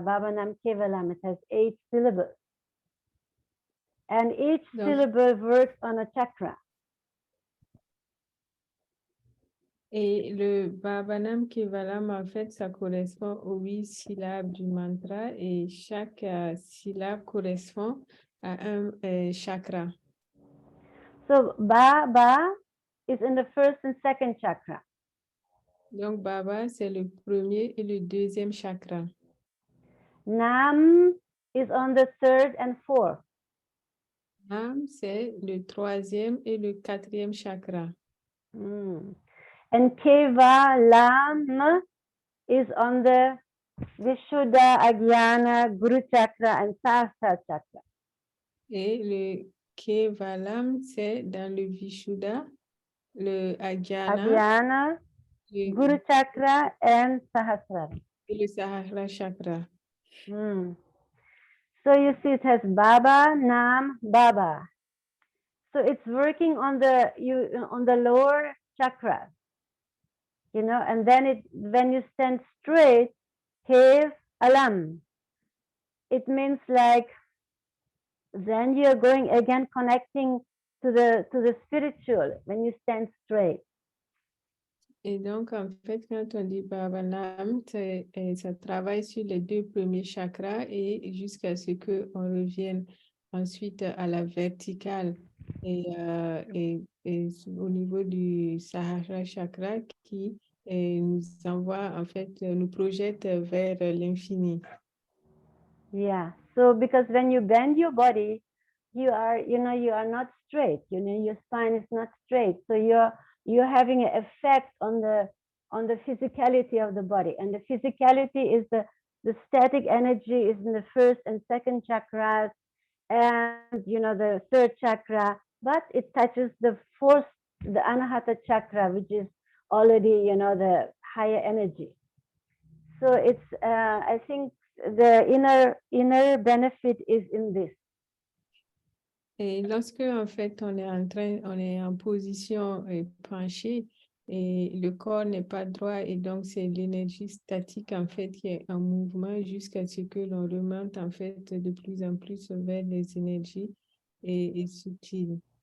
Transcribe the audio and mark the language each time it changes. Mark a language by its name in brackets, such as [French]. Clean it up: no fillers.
[English] Baba Nam Kevalam. It has 8 syllables, and each syllable works on a chakra. [French] Et le Baba Nam Kevalam, en fait, ça correspond aux 8 syllabes du mantra et chaque syllabe correspond à un chakra. [English] So Baba is in the first and second chakra. [French] Donc Baba, c'est le premier et le deuxième chakra. [English] Nam is on the third and fourth. [French] Nam, c'est le troisième et le quatrième chakra. [English] And Kevalam is on the Vishuddha, Agyana, Guru Chakra, and Sahasrara Chakra. [French] Et le Kevalam, c'est dans le Vishuddha, le Agyana, le [English] Guru Chakra, and Sahasrara. [French] Et le Sahasrara Chakra. [English] So you see it has Baba, Nam, Baba. So it's working on the lower chakra, and then when you stand straight, Kev Alam. It means like then you're going again connecting to the spiritual when you stand straight. [French] Et donc, en fait, quand on dit Baba Nam, ça travaille sur les 2 premiers chakras et jusqu'à ce qu'on revienne ensuite à la verticale et au niveau du Sahasrara Chakra qui nous envoie, en fait, nous projette vers l'infini. [English] Yeah, so because when you bend your body, you are not straight, your spine is not straight. So you're having an effect on the physicality of the body. And the physicality is the static energy is in the first and second chakras and, the third chakra, but it touches the fourth, the Anahata chakra, which is already, the higher energy. So it's, I think, the inner benefit is in this. [French] Et lorsque, en fait, on est en position penchée et le corps n'est pas droit et donc c'est l'énergie statique, en fait, qui est en mouvement jusqu'à ce que l'on remonte, en fait, de plus en plus vers les énergies et subtiles.